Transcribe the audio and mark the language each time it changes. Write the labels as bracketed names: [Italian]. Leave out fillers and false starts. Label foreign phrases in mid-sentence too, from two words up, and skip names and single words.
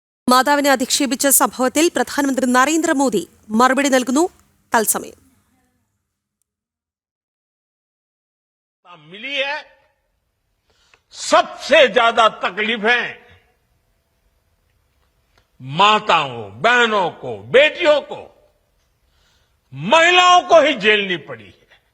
[Malayalam] മാതാവിനെ അധിക്ഷേപിച്ച സംഭവത്തിൽ പ്രധാനമന്ത്രി നരേന്ദ്രമോദി മറുപടി നൽകുന്നു. തത്സമയം [Hindi] मिली है, सबसे ज्यादा तकलीफें माताओं, बहनों को, बेटियों को, महिलाओं को ही झेलनी पड़ी है।